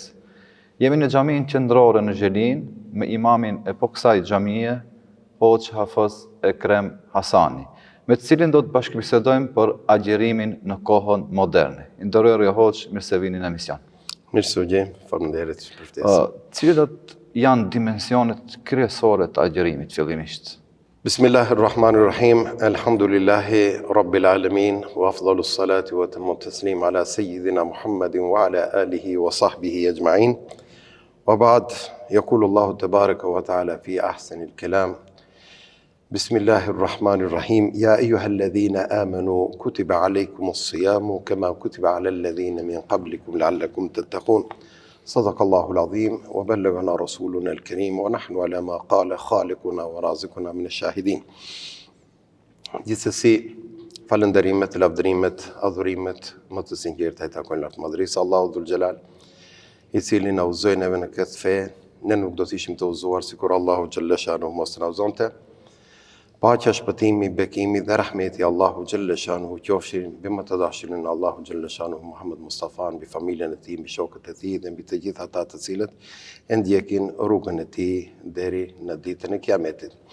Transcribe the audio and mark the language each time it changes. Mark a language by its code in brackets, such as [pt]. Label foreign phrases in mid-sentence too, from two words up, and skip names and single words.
[sq] Jemi në xhaminë qendrore në Zhelin me imamin e kësaj xhamie, Hoxh Hafiz Ekrem Hasani, me të cilin do të bashkëbisedojmë për agjerimin në kohën moderne. Nderuar Hoxh, mirë se vini në emision. Mirë se u gjejmë, faleminderit për ftesën. Cilat janë dimensionet kryesore të agjerimit fillimisht? [ar] بسم الله الرحمن الرحيم، الحمد لله رب العالمين، وأفضل الصلاة وأتم التسليم على سيدنا محمد وعلى آله وصحبه أجمعين. وبعد، يقول الله تبارك وتعالى في أحسن الكلام. بسم الله الرحمن الرحيم. يا أيها الذين آمنوا كتب عليكم الصيام كما كتب على الذين من قبلكم لعلكم تتقون. صدق الله العظيم وبلغنا رسولنا الكريم ونحن على ما قال خالقنا ورازقنا من الشاهدين. [sq] Gjithsesi, falënderimet, lavdërimet, adhurimet më të sinqerta i takojnë lartë madhërisë Allahu [ar] ذو الجلال, [sq] i cili na udhëzoi neve në këtë fe. Ne nuk do të ishim të udhëzuar sikur Allahu [ar] جل شأنه [sq] mos na udhëzonte. Paqja, shpëtimi, bekimi dhe rahmeti Allahu [ar] جل شأنه [sq] qofshin mbi më të dashurin Allahu [ar] جل شأنه [sq] Muhammed Mustafa, mbi familjen e tij, mbi shokët e tij dhe mbi të gjithë ata të cilët e ndjekin rrugën e tij deri në ditën e Kiametit.